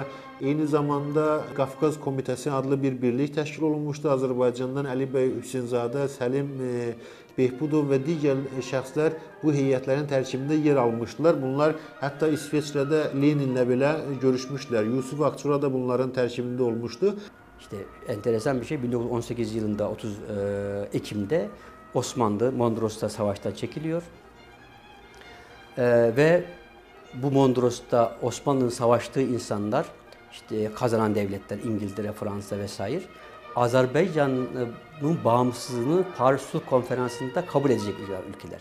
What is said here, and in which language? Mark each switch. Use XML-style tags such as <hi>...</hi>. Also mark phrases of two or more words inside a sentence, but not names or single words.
<az>Eyni zamanda Qafqaz Komitəsi adlı bir birlik təşkil olunmuşdu. Azərbaycandan Əli bəy Hüseynzadə, Səlim Behbudov və digər şəxslər bu heyətlərin tərkibində yer almışdılar. Bunlar hətta İsveçrədə Leninlə belə görüşmüşdülər. Yusuf Akçura da bunların tərkibində olmuşdu.</az> <tr>İşte enteresan bir şey, 1918 yılında 30 Ekim'de Osmanlı Mondros'ta savaştan çekiliyor. Ve bu Mondros'ta Osmanlı'nın savaştığı insanlar, işte kazanan devletler, İngiltere, Fransa vesaire, Azerbaycan'ın bağımsızlığını Paris Sulh Konferansı'nda kabul edecek ülkeler.</tr>